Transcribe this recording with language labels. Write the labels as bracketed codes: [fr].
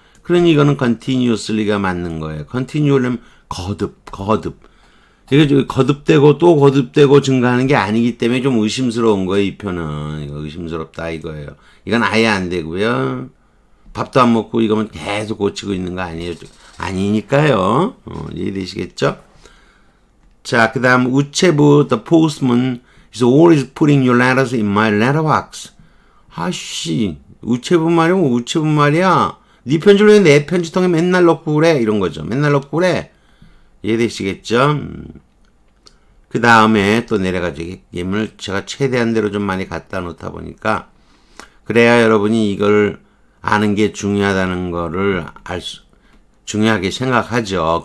[ko] 그러니 이거는 continuously가 맞는 거예요. continually는 거듭. 이게 거듭되고 또 거듭되고 증가하는 게 아니기 때문에 좀 의심스러운 거예요. 이 표는. 이거 의심스럽다 이거예요. 이건 아예 안 되고요. 밥도 안 먹고 이거면 계속 고치고 있는 거 아니에요. 아니니까요. 이해되시겠죠? [en] 자, 그 다음 우체부 the postman is always putting your letters in my letterbox. [ko] 아씨, 우체부 말이야. 네 편지를 왜 내 편지통에 맨날 넣고 그래? 이런 거죠. 맨날 넣고 그래. 이해되시겠죠? 그 다음에 또 내려가지고 예문을 제가 최대한대로 좀 많이 갖다 놓다 보니까 그래야 여러분이 이걸 아는 게 중요하다는 거를 중요하게 생각하죠.